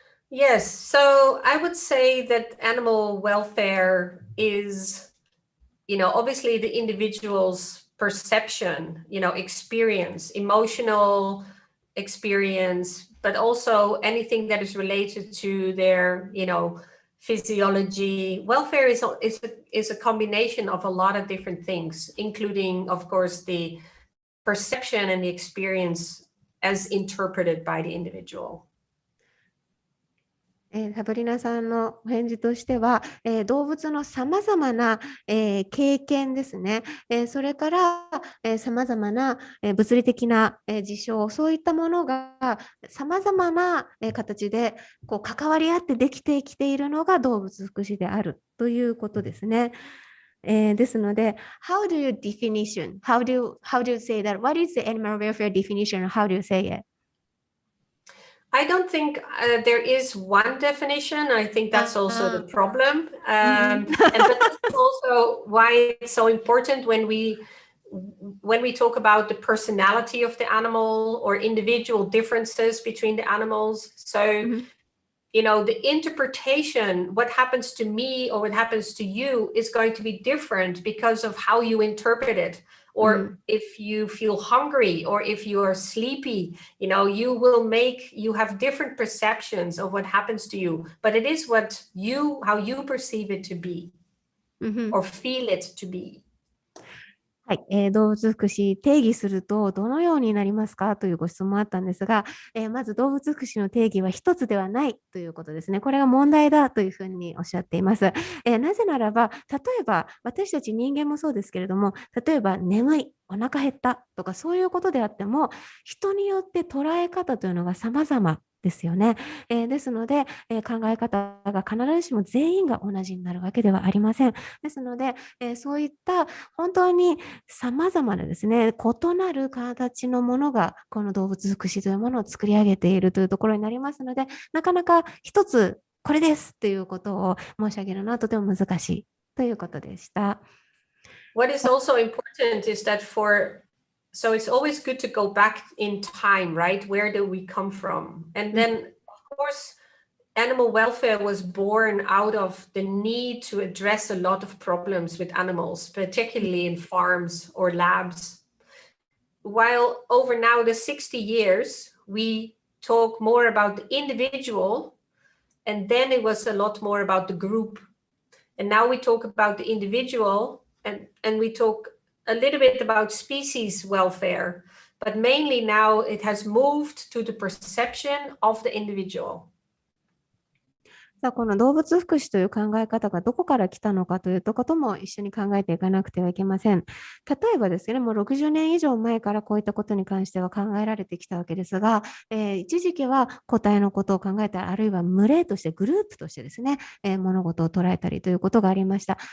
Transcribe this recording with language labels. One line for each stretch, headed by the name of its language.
English: Yes, so I would say that animal welfare is, obviously the individual's perception, experience, emotional experience, but also anything that is related to their, physiology. Welfare is a combination of a lot of different things, including, of course, the perception and the experience as interpreted by the individual.
Japanese: サブリナさんのお返事としては、動物のさまざまな、経験ですね、それから、さまざまな、物理的な、事象、そういったものがさまざまな、形でこう関わり合ってできてきているのが動物福祉であるということですね。ですので、
English: how do you say that? What is the animal welfare definition? How do you say it? I don't think there is one definition. I think that's also the problem. But that's also why it's so important when we talk about the personality of the animal or individual differences between the animals. So, the interpretation, what happens to me or what happens to you is going to be different because of how you interpret it. Or if you feel hungry or if you are sleepy, you have different perceptions of what happens to you, but it is how you perceive it to be or feel it to be.
Japanese: はい、動物福祉定義するとどのようになりますかというご質問あったんですが、まず動物福祉の定義は一つではないということですね。これが問題だというふうにおっしゃっています。なぜならば、例えば私たち人間もそうですけれども、例えば眠い、お腹減ったとかそういうことであっても、人によって捉え方というのが様々ですよね。ですので、考え方が必ずしも全員が同じになるわけではありません。ですので、そういった本当に様々なですね、異なる形のものがこの動物福祉というものを作り上げているというところになりますので、なかなか一つこれですということを申し上げるのはとても難しいということでした。
English: What is also important is that so it's always good to go back in time, right? Where do we come from? And then, of course, animal welfare was born out of the need to address a lot of problems with animals, particularly in farms or labs. While over now the 60 years, we talk more about the individual, and then it was a lot more about the group. And now we talk about the individual, and we talk a little bit about species welfare, but mainly now it has moved to the perception of the individual.
Japanese: さあ、この動物福祉という考え方がどこから来たのかということも一緒に考えていかなくてはいけません。例えばですね、もう60年以上前からこういったことに関しては考えられてきたわけですが、一時期は個体のことを考えたり、あるいは群れとして、グループとしてですね、物事を捉えたりということがありました。